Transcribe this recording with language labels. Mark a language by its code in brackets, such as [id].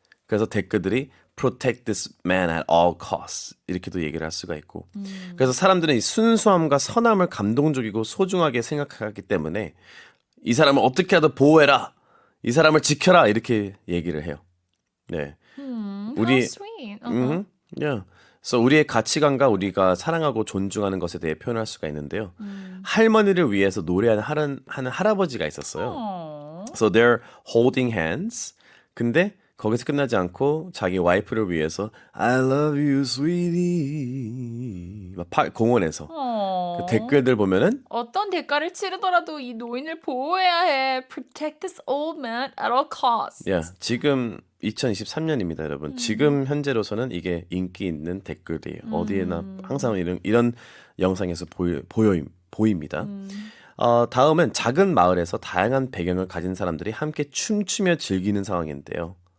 [ko] 그래서 댓글들이 Protect this man at all costs 이렇게도 얘기를 할 수가 있고 그래서 사람들은 이 순수함과 선함을 감동적이고 소중하게 생각하기 때문에 이 사람을 어떻게 하든 보호해라 이 사람을 지켜라 이렇게 얘기를 해요. 네, 우리 [en] How sweet. yeah. [ko] So 우리의 가치관과 우리가 사랑하고 존중하는 것에 대해 표현할 수가 있는데요. 할머니를 위해서 노래하는 할아버지가 있었어요. [en] So they're holding hands. [ko] 근데 거기서 끝나지 않고 자기 와이프를 위해서 [en] I love you, sweetie. [ko] 막 공원에서 그 댓글들 보면은 어떤 대가를 치르더라도 이 노인을 보호해야 해. [en] Protect this old man at all costs. [ko] yeah, 지금 2023년입니다, 여러분. 지금 현재로서는 이게 인기 있는 댓글이에요. 어디에나 항상 이런 영상에서 보입니다. 다음은 작은 마을에서 다양한 배경을 가진 사람들이 함께 춤추며 즐기는 상황인데요.